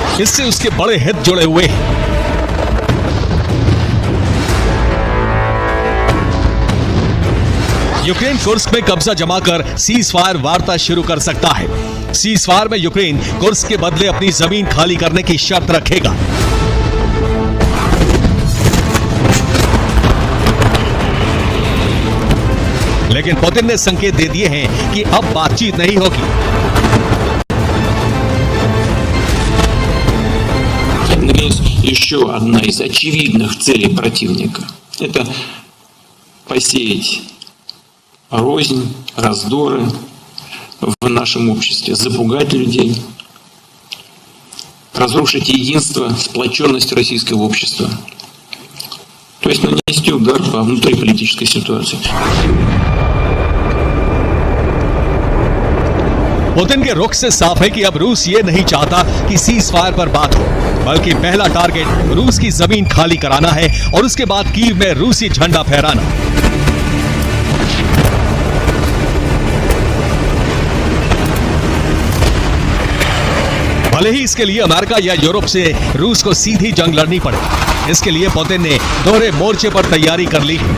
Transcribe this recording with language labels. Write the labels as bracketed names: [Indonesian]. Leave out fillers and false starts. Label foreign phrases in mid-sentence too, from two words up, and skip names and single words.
[Hindi] इससे उसके बड़े हित जुड़े हुए हैं। यूक्रेन कुर्स्क में कब्जा जमाकर [English] cease fire [Hindi] वार्ता शुरू कर सकता है। [English] cease fire [Hindi] में यूक्रेन कुर्स्क के बदले अपनी जमीन खाली करने की शर्त रखेगा। लेकिन पुतिन ने संकेत दे दिए हैं कि अब बातचीत नहीं होगी। [Russian] Еще одна из очевидных целей противника – это посеять рознь, раздоры в нашем обществе, запугать людей, разрушить единство, сплоченность российского общества. То есть нанести удар по внутриполитической ситуации. [Hindi] पुतिन के रुख से साफ है कि अब रूस ये नहीं चाहता कि [English] cease fire [Hindi] पर बात हो, बल्कि पहला टारगेट रूस की जमीन खाली कराना है और उसके बाद कीव में रूसी झंडा फहराना। भले ही इसके लिए अमेरिका या यूरोप से रूस को सीधी जंग लड़नी पड़े, इसके लिए पुतिन ने दोहरे मोर्चे पर तैयारी कर ली।